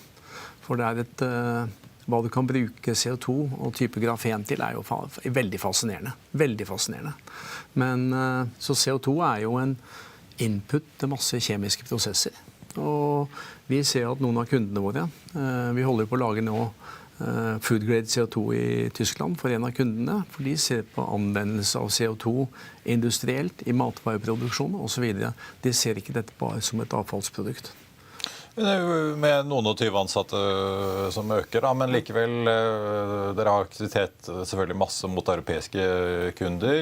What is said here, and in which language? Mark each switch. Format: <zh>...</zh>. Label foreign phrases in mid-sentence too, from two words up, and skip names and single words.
<no>For det er hva du kan bruke CO2 og type grafen til er jo veldig fascinerende. Veldig fascinerende. Men så CO2 er jo en input til masse kjemiske prosesser. Og vi ser at noen av kundene våre, vi holder på å lage nå</no> <en>food grade</en> <no>CO2 i Tyskland for en av kundene, for de ser på anvendelse av CO2 industrielt i matvareproduksjon og så videre. De ser ikke dette bare som et avfallsprodukt. Med noen og 20 ansatte som øker, da, men likevel, dere har aktivitet selvfølgelig masse mot europeiske kunder.</no>